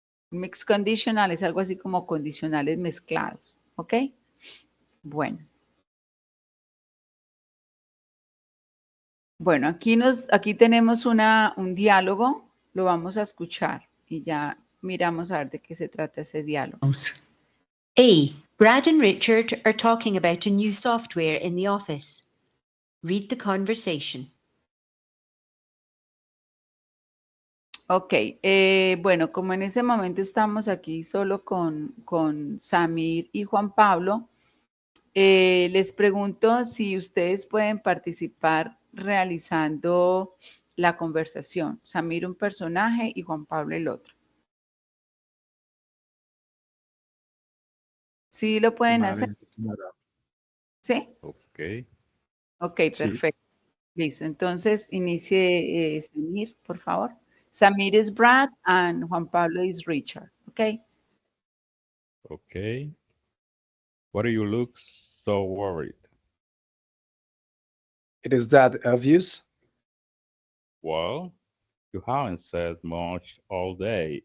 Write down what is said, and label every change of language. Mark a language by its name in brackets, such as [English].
[Spanish] Un mixed conditional es algo así como condicionales mezclados, ¿ok? Bueno. Bueno, aquí tenemos un diálogo, lo vamos a escuchar y ya miramos a ver de qué se trata ese diálogo. [English] A. Brad and Richard are talking about a new software in the office. Read the conversation. [Spanish] Ok, bueno, como en ese momento estamos aquí solo con Samir y Juan Pablo, les pregunto si ustedes pueden participar realizando la conversación. Samir un personaje y Juan Pablo el otro. ¿Sí lo pueden hacer? Vale, señora. ¿Sí? Ok. Ok, Sí. perfecto. Listo. Entonces, inicie Samir, por favor. [English] Samir is Brad and Juan Pablo is Richard. Ok. Okay. Why do you look so worried? It is that obvious. Well, you haven't said much all day.